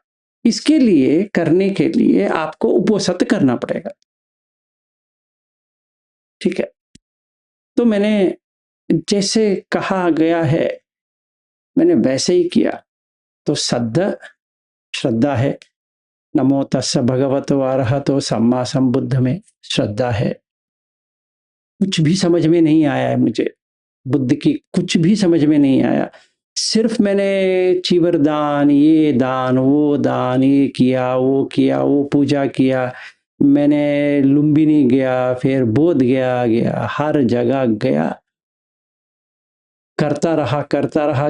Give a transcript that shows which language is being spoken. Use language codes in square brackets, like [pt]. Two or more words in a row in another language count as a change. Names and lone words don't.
[hi] इसके लिए, करने के लिए आपको उपोषित करना पड़ेगा, ठीक है। तो मैंने जैसे कहा गया है मैंने वैसे ही किया। तो श्रद्धा है, [pi] नमो तस्स भगवतो अरहतो सम्मा संबुद्ध [hi] में श्रद्धा है। कुछ भी समझ में नहीं आया है मुझे, बुद्ध की कुछ भी समझ में नहीं आया। सिर्फ मैंने चीवर दान, ये दान, वो दान, ये किया, वो पूजा किया। मैंने लुम्बिनी गया, फिर बोध गया, हर जगह गया, करता रहा।